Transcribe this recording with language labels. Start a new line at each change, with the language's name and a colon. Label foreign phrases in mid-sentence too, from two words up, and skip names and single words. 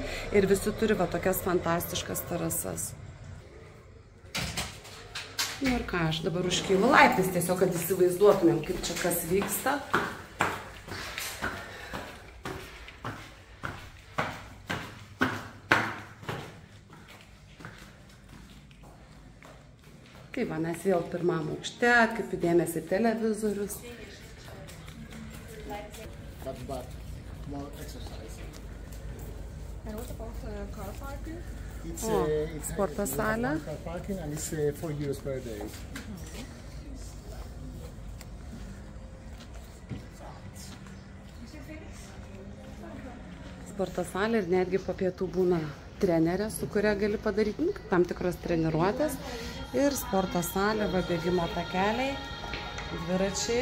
Lithuanian: Ir visi turi va tokias fantastiškas terasas. Ir ką, aš dabar užkylu laiptais, tiesiog, kad įsivaizduotumėm, kaip čia kas vyksta. Tai va, mes vėl pirmam aukšte, atkreipiu dėmesį televizorius.
English: But more exercise. And what about car parking? It's
Lithuanian: sporto salė.
English: Car parking and it's 4 euros per day.
Lithuanian: Sporto salė ir netgi po pietų būna trenerė, su kuria gali padaryti tam tikros treniruotės. Ir sporto salė, va bėgimo takeliai, dviračiai.